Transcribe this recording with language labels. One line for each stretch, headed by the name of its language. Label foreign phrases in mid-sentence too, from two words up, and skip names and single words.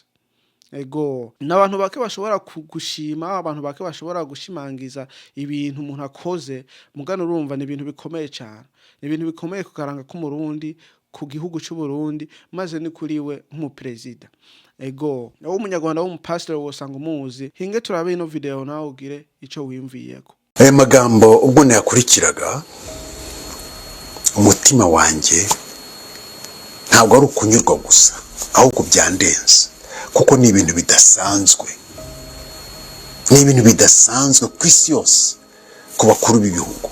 Rundi: Ego n'abantu bake bashobora gushima, abantu bake bashobora gushimangiza ibintu umuntu akoze, mugano urumva ni ibintu bikomeye cyane, ni ibintu bikomeye kukaranga k'umurundi ku gihugu cy'u Burundi, maze ni kuri we nk'umuperezida. Ego nawe umunyarwanda w'umupasiteri wosanga umuzi, hinge turabe ino video nawe ugire ico wimviyeko.
Kinyarwanda: Aya magambo ubwo nayakurikiraga, umutima wanjye ntabwo ari ukunyurwa gusa, ahubwo byandenze, kuko ni ibintu bidasanzwe, ni ibintu bidasanzwe ku isi yose, ku bakuru b'ibihugu.